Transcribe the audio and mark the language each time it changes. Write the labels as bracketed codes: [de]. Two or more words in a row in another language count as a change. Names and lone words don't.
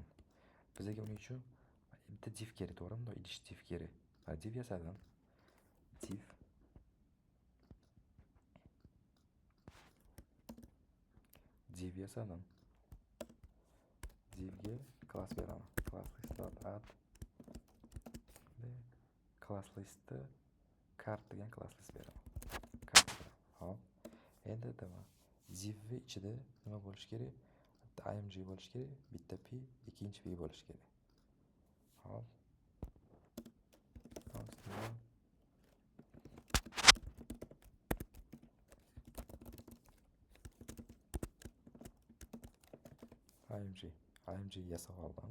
[uz] Bizga uning uchun bitta div kerak, to'g'rimi? Idish div kerak. Div yasadim. Div yasadim. Divga class beraman. Class.add class listda card degan class list beraman. Hop. Endi nima? Divni ichida nima bo'lish kerak? Bitta img bo'lish kerak, bitta p, ikkinchi p bo'lish kerak. Hop. img yasab oldim.